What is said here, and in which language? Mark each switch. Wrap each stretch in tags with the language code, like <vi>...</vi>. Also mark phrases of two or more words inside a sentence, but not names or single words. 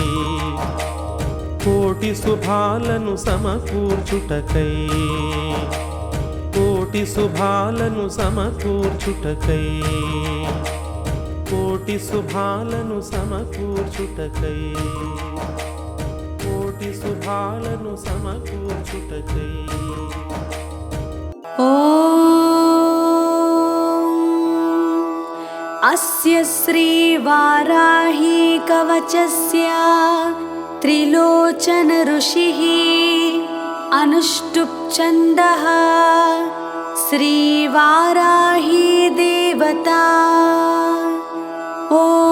<te>కోటి శుభాలను సమకూర్చుటకై కోటి శుభాలను సమకూర్చుటకై కోటి శుభాలను సమకూర్చుటకై కోటి శుభాలను సమకూర్చుటకై</te> <sa>अस्य श्रीवाराही कवचस्य त्रिलोचन ऋषिः अनुष्टुप् छन्दः श्रीवाराही देवता ॐ</sa>